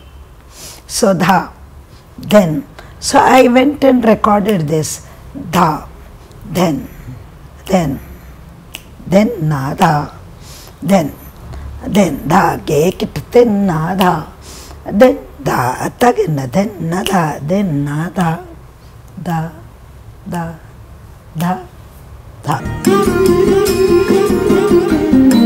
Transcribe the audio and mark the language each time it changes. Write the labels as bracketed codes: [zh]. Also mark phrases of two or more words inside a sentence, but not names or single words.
[en] So dha, then. So I went and recorded this, dha, then, na, dha, then, dha, ge, kit, then, na, dha, then, da, tagin, then, na, da, then, na, da, da, da, da, da.